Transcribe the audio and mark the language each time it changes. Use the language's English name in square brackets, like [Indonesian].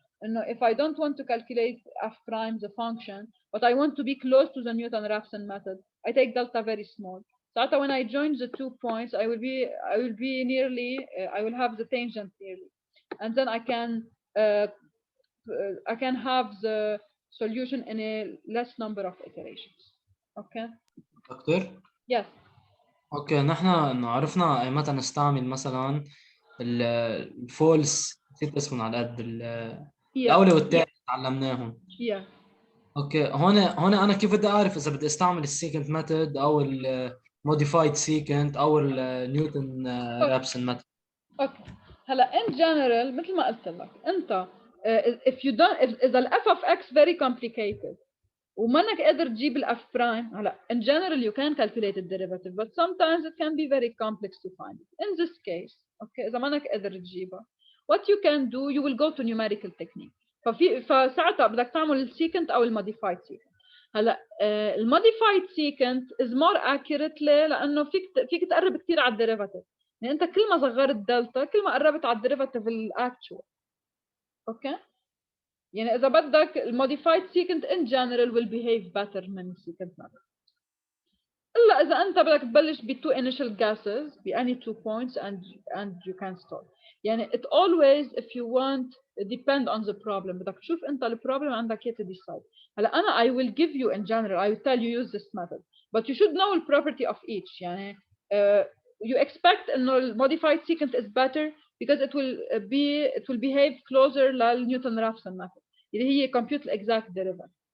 [English] And if I don't want to calculate f prime, the function, but I want to be close to the Newton-Raphson method, I take delta very small. So when I join the 2 points, I will be nearly, I will have the tangent nearly, and then I can have the solution in a less number of iterations. Okay. [Arabic] دكتور [English] Yes. [Arabic] اوكي نحن انه عرفنا ايمتى نستعمل مثلا الفولس، نسيت اسمهم على قد الاولي والثاني تعلمناهم. اوكي هون انا كيف بدي اعرف اذا بدي استعمل السيكنت ميثود او الموديفايد سيكنت او النيوتن رابسون ميثود؟ [English] okay هلا in general [Arabic] مثل ما قلت لك انت [English] if you don't اذا ال f of x very complicated [Arabic] ومنك قادر تجيب [English] ال f prime، هلا in general you can calculate the derivative but sometimes it can be very complex to find it. In this case [Arabic] اوكي اذا منك قادر تجيبها [English] what you can do you will go to numerical technique. [Arabic] فساعتها بدك تعمل السيكنت او الموديفايد سيكنت. هلا الموديفايد سيكنت [English] is more accurate [Arabic] ليه؟ لانه فيك تقرب كثير على الديريفاتيف. يعني انت كل ما صغرت دلتا كل ما قربت على الديريفاتيف الاكتشوال. اوكي؟ يعني اذا بدك الموديفايد سيكنت in general [English] will behave better [Arabic] من السيكنت method. الا اذا انت بدك تبلش ب two initial guesses ب any 2 points [English] and you can start. يعني it always if you want depend on the problem. [Arabic] بدك تشوف انت البروبلم عندك اياه [English] to decide. [Arabic] هلا انا [English] I will give you in general I will tell you use this method but you should know the property of each. [Arabic] يعني [English] you expect انه المodified secant is better because it will behave closer للنيوتن Raphson method [Arabic] اللي هي [English] compute the exact derivative.